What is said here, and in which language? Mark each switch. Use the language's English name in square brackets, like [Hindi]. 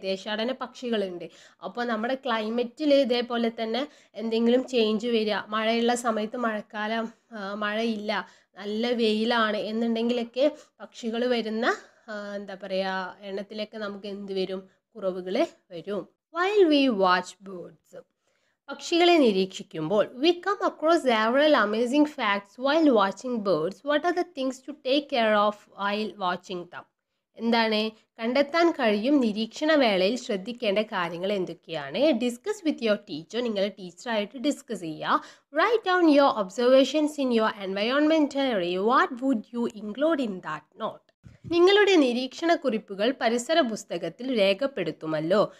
[Malayalam] ദേശാടന പക്ഷികളുണ്ട്. അപ്പോൾ നമ്മുടെ ക്ലൈമറ്റിൽ ഇതേപോലെ തന്നെ എന്തെങ്കിലും ചേഞ്ച് വരിക, മഴയുള്ള സമയത്ത് മഴക്കാലം മഴയില്ല, നല്ല വെയിലാണ് എന്നുണ്ടെങ്കിലൊക്കെ പക്ഷികൾ വരുന്ന എന്താ പറയുക എണ്ണത്തിലൊക്കെ നമുക്ക് എന്ത് വരും? കുറവുകൾ വരും. [English] While we watch birds, [Malayalam] പക്ഷികളെ നിരീക്ഷിക്കുമ്പോൾ [English] we come across several amazing facts while watching birds. What are the things to take care of while watching them? [Malayalam] എന്താണ് കണ്ടെത്താൻ കഴിയും നിരീക്ഷണ വേളയിൽ ശ്രദ്ധിക്കേണ്ട കാര്യങ്ങൾ എന്തൊക്കെയാണ്? [English] Discuss with your teacher. [Malayalam] നിങ്ങൾ ടീച്ചറായിട്ട് ഡിസ്കസ് ചെയ്യുക. [English] Write down your observations in your എൻവയോൺമെൻറ്ററി. What would you include in that not? [Malayalam] നിങ്ങളുടെ നിരീക്ഷണ കുറിപ്പുകൾ പരിസര പുസ്തകത്തിൽ രേഖപ്പെടുത്തുമല്ലോ.